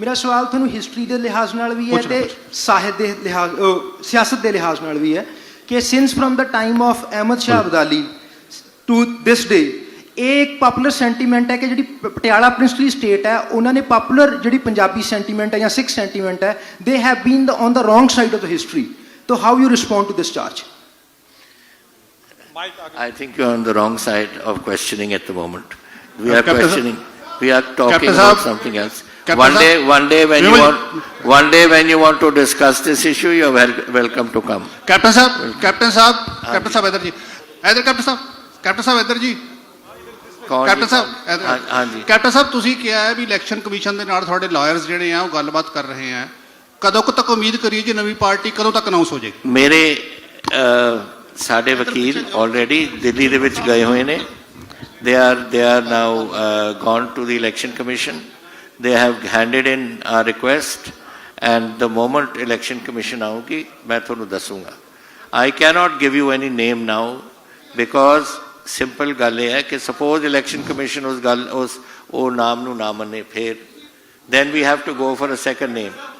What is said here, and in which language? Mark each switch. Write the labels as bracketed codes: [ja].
[pa] ਮੇਰਾ ਸਵਾਲ ਤੁਹਾਨੂੰ ਹਿਸਟਰੀ ਦੇ ਲਿਹਾਜ਼ ਨਾਲ ਵੀ ਹੈ ਤੇ ਸਾਹਿਤ ਦੇ ਲਿਹਾਜ਼ ਸਿਆਸਤ ਦੇ ਲਿਹਾਜ਼ ਨਾਲ ਵੀ ਹੈ ਕਿ [en] since from the time of [pa] Ahmad Shah Abdali [en] to this day [pa] ਇਹ ਇੱਕ ਪਾਪੂਲਰ ਸੈਂਟੀਮੈਂਟ ਹੈ ਕਿ ਜਿਹੜੀ ਪਟਿਆਲਾ ਪ੍ਰਿੰਸਲੀ ਸਟੇਟ ਹੈ ਉਹਨਾਂ ਨੇ ਪਾਪੂਲਰ ਜਿਹੜੀ ਪੰਜਾਬੀ ਸੈਂਟੀਮੈਂਟ ਹੈ ਜਾਂ ਸਿੱਖ ਸੈਂਟੀਮੈਂਟ ਹੈ [en] They have been on the wrong side of the history. So how you respond to this charge? I think you're on the wrong side of questioning at the moment. We are questioning. We are talking about something else. One day when you want to discuss this issue, you are welcome to come. [pa] Captain Sahab, ਇੱਧਰ ਜੀ। ਇੱਧਰ Captain Sahab ਇੱਧਰ ਜੀ। Captain Sahab ਤੁਸੀਂ ਕਿਹਾ ਹੈ ਵੀ election commission ਦੇ ਨਾਲ ਤੁਹਾਡੇ ਲਾਇਰਸ ਜਿਹੜੇ ਆ ਉਹ ਗੱਲਬਾਤ ਕਰ ਰਹੇ ਆ। ਕਦੋਂ ਕੁ ਤੱਕ ਉਮੀਦ ਕਰੀਏ ਜੀ ਨਵੀਂ ਪਾਰਟੀ ਕਦੋਂ ਤੱਕ ਅਨਾਉਂਸ ਹੋ ਜਾਏਗੀ? ਮੇਰੇ ਸਾਡੇ ਵਕੀਲ ਆਲਰੇਡੀ ਦਿੱਲੀ ਦੇ ਵਿੱਚ ਗਏ ਹੋਏ ਨੇ। [en] they are now gone to the election commission. They have handed in our request and the moment election commission [pa] ਆਊਗੀ ਮੈਂ ਤੁਹਾਨੂੰ ਦੱਸੂਗਾ। [en] I cannot give you any name now because simple [pa] ਗੱਲ ਇਹ ਹੈ ਕਿ [en] suppose election commission [pa] ਉਹ ਨਾਮ ਨੂੰ ਨਾ ਮੰਨੇ ਫਿਰ [en] then we have to go for a second name.